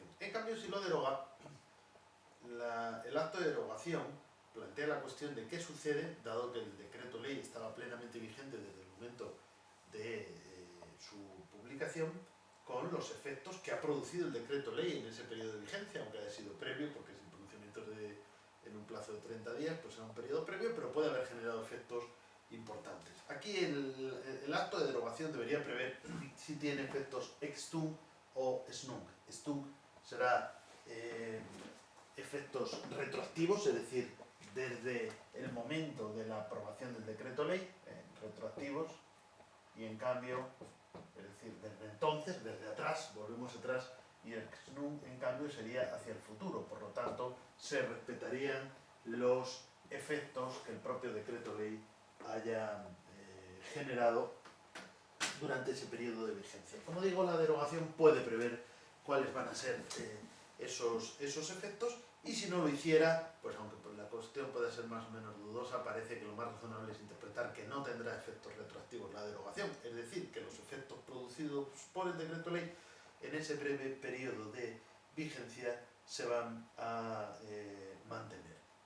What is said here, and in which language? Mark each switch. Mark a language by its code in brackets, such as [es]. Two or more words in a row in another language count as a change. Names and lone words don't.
[es] En cambio, si lo deroga, el acto de derogación plantea la cuestión de qué sucede, dado que el decreto ley estaba plenamente vigente desde el momento de su publicación, con los efectos que ha producido el decreto ley en ese periodo de vigencia, aunque haya sido previo, porque si el pronunciamiento es en un plazo de 30 días, pues será un periodo previo, pero puede haber generado efectos importantes. Aquí el acto de derogación debería prever si tiene efectos [la] ex tunc [es] o [la] ex nunc. Ex tunc [es] será efectos retroactivos, es decir, desde el momento de la aprobación del decreto ley, retroactivos, y en cambio, es decir, desde entonces, desde atrás, volvemos atrás, y el [la] ex nunc, [es] en cambio, sería hacia el futuro. Por lo tanto, se respetarían los efectos que el propio decreto ley haya generado durante ese periodo de vigencia. Como digo, la derogación puede prever cuáles van a ser esos efectos, y si no lo hiciera, pues aunque la cuestión pueda ser más o menos dudosa, parece que lo más razonable es interpretar que no tendrá efectos retroactivos la derogación, es decir, que los efectos producidos por el decreto ley en ese breve periodo de vigencia se van a mantener.